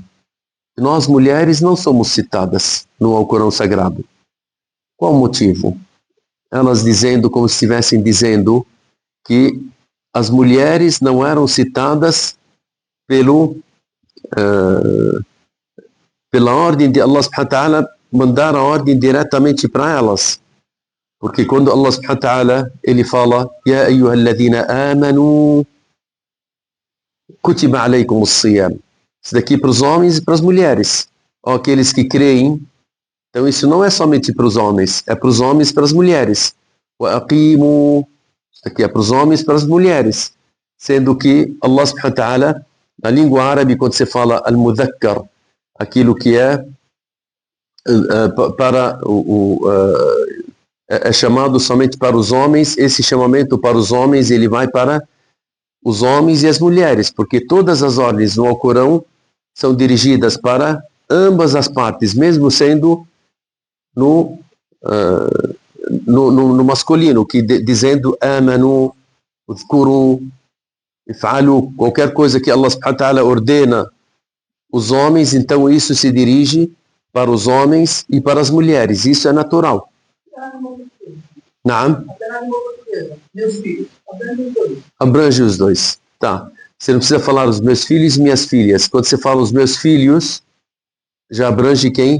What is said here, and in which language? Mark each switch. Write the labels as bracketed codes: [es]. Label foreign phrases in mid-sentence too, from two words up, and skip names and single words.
[pt] Nós, mulheres, não somos citadas no Alcorão Sagrado. Qual o motivo? Elas dizendo, como se estivessem dizendo, que as mulheres não eram citadas pela ordem de Allah [ar] سبحانه وتعالى, [pt] mandar a ordem diretamente para elas. Porque quando Allah [ar] سبحانه وتعالى, [pt] ele fala, [ar] يا أيها الذين آمنوا كتب عليكم الصيام. [pt] Isso daqui para os homens e para as mulheres. Ou aqueles que creem. Então isso não é somente para os homens, é para os homens e para as mulheres. [ar] وأقيموا, [pt] isso aqui é para os homens e para as mulheres. Sendo que Allah [ar] سبحانه وتعالى, [pt] na língua árabe, quando você fala al-mudhakkar, aquilo que é é chamado somente para os homens, esse chamamento para os homens, ele vai para os homens e as mulheres, porque todas as ordens no Alcorão são dirigidas para ambas as partes, mesmo sendo no masculino, que dizendo [ar] آمنوا اذكروا افعلوا, [pt] qualquer coisa que Allah [ar] سبحانه وتعالى [pt] ordena os homens, então isso se dirige para os homens e para as mulheres, isso é natural. Naam? Abrange os dois. Tá. Você não precisa falar os meus filhos e minhas filhas. Quando você fala os meus filhos, já abrange quem?